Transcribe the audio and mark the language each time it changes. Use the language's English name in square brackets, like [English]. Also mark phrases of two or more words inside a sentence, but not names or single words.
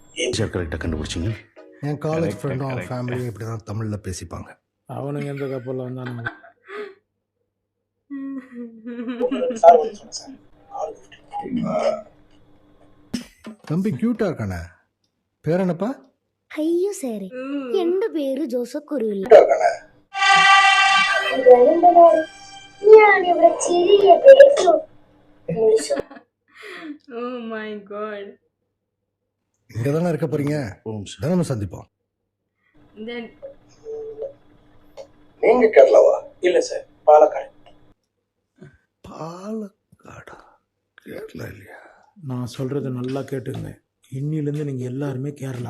[Tamil] சார் கரெக்டாக கண்டுபிடிச்சிங்க. என் காலேஜ் [English] Correct, [Tamil] ஃப்ரெண்டும் அவன் [English] correct. [Tamil] ஃபேமிலியும் இப்படி தான் தமிழில் பேசிப்பாங்க. அவனுங்க எந்த கப்பலில் வந்தானுங்க? தம்பி க்யூட்டாக இருக்கானே, பேர் என்னப்பா? [Malayalam] അയ്യോ സാറേ എന്റെ പേര് ജോസഫ് കുരുവില്ല. [English] Oh my god. [Tamil] இங்கே தானே இருக்க போறீங்க, ஓம் சார். தினமும் சந்திப்போம். [English] Then [Tamil] நீங்க கேரளாவா? இல்ல சார், பாலக்காடு. பாலக்காடா? கேரளா இல்லையா? நான் சொல்கிறத நல்லா கேட்டுங்க. இன்னிலேருந்து நீங்கள் எல்லாருமே கேரளா.